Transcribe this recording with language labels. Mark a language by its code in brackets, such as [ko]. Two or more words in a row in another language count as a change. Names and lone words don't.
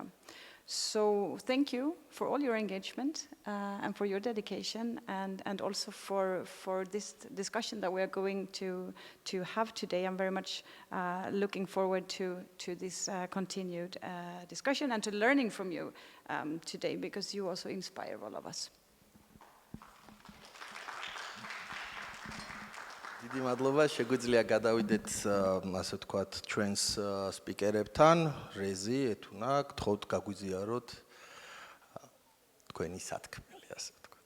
[en] So thank you for all your engagement and for your dedication, and also for this discussion that we are going to have today. I'm very much looking forward to this continued discussion and to learning from you today, because you also inspire all of us. [ka] დიდი მადლობა, შეგვიძლია გადავიდეთ ასე ვთქვათ ჩვენს სპიკერებთან, რეზი, ეთუნა, გთხოვთ გაგვიზიაროთ თქვენი სათქმელი, ასე ვთქვათ.